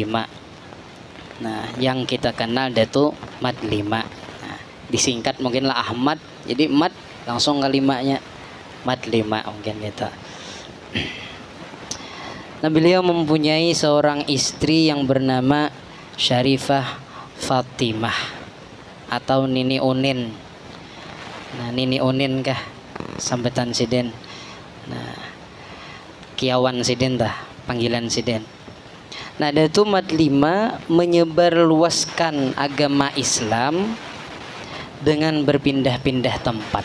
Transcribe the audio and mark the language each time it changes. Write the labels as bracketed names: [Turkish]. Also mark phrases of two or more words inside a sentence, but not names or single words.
[Indonesian] Nah, yang kita kenal Datu Mat 5. Nah, disingkat mungkinlah Ahmad, jadi Mat langsung ke 5-nya. Mat 5 mungkin gitu. Nah, beliau mempunyai seorang istri yang bernama Syarifah Fatimah atau Nini Unin. [Banjar] Nah, Nini Unin kah sambetan siden. Nah, Kiawan siden tah panggilan siden. [Indonesian] Nah, Datu Mat 5 menyebarluaskan agama Islam dengan berpindah-pindah tempat.